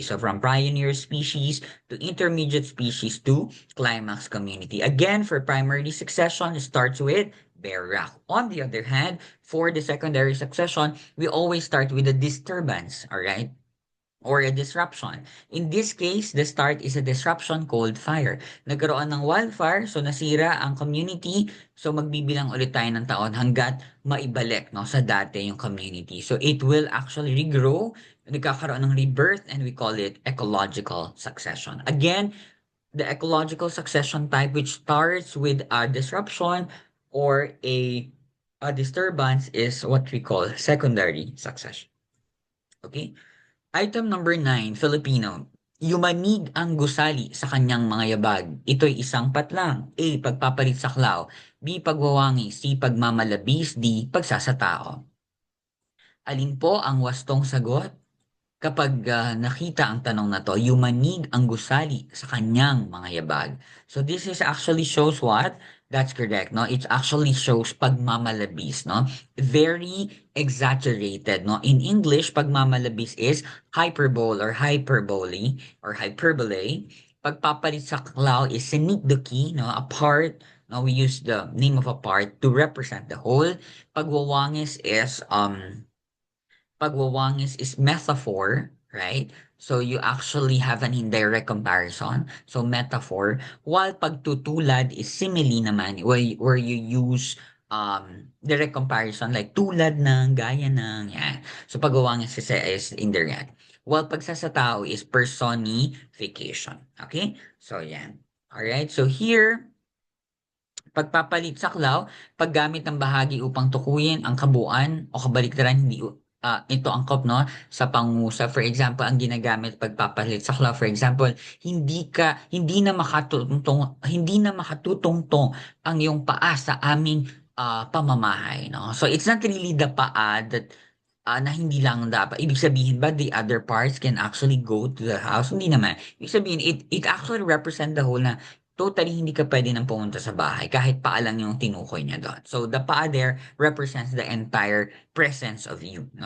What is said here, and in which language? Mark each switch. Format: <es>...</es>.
<en>So from pioneer species to intermediate species to climax community. Again, for primary succession, it starts with bare rock. On the other hand, for the secondary succession, we always start with a disturbance, all right? Or a disruption. In this case, the start is a disruption called fire.</en> <tl>Nagkaroon ng wildfire, so nasira ang community, so magbibilang ulit tayo ng taon hanggat maibalik no, sa dati yung community.</tl> <en>So it will actually regrow,</en> <tl>nagkakaroon ng rebirth,</tl> <en>and we call it ecological succession. Again, the ecological succession type which starts with a disruption or a disturbance is what we call secondary succession.</en> <tl>Okay?</tl> <en>Item number 9, Filipino.</en> <tl>Yumanig ang gusali sa kanyang mga yabag. Ito'y isang patlang. A. Pagpapalit saklaw. B. Pagwawangi. C. Pagmamalabis. D. Pagsasatao. Alin po ang wastong sagot? Kapag nakita ang tanong na 'to, yumanig ang gusali sa kanyang mga yabag.</tl> <en>So this is actually shows what? That's correct, no? It actually shows pagmamalabis, no? Very exaggerated, no? In English, pagmamalabis is hyperbole or hyperbole or hyperbole.</en> <tl>Pagpapalit sa klaw is sinigduki, no? A part, no?</tl> <en>We use the name of a part to represent the whole. Pagwawangis is pagwawangis is metaphor, right? So you actually have an indirect comparison. So metaphor. While pagtutulad is simile naman, where you use direct comparison like</en> <tl>tulad ng, gaya ng,</tl> <en>yan. So pagwawangis is indirect. While pagsasatao is personification. Okay? So yan.</en> <tl>Alright, so here, pagpapalit saklaw, paggamit ng bahagi upang tukuyin ang kabuuan o kabaliktaran hindi ito angkop no sa pangungusap. For example, ang ginagamit pagpapalit saklaw,</tl> <en>for example,</en> <tl>hindi na makatutungtong ang iyong paa sa aming pamamahay, no?</tl> <en>So it's not really the paa that</en> <tl>na hindi lang dapat. Ibig sabihin ba</tl> <en>the other parts can actually go to the house?</en> <tl>Hindi naman. Ibig sabihin,</tl> <en>it actually represent the whole</en> <tl>na totally hindi ka pwede nang pumunta sa bahay kahit paa lang yung tinukoy niya doon.</tl> <en>So the paa there represents the entire presence of you. No?</en>